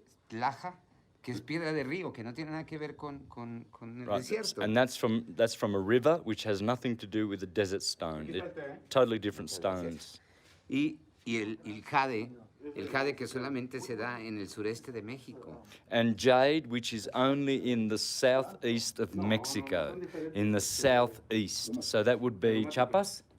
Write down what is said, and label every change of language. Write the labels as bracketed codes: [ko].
[es] Laja, que es piedra de río, que no tiene nada que ver con el [en] Right, [es] desierto. [en] and that's from a river, which has nothing to do with the desert stone. Totally different stones. [es] Y el jade que solamente se da en el sureste de México. [en] And jade, which is only in the southeast of Mexico, in the southeast. So that would be Chiapas,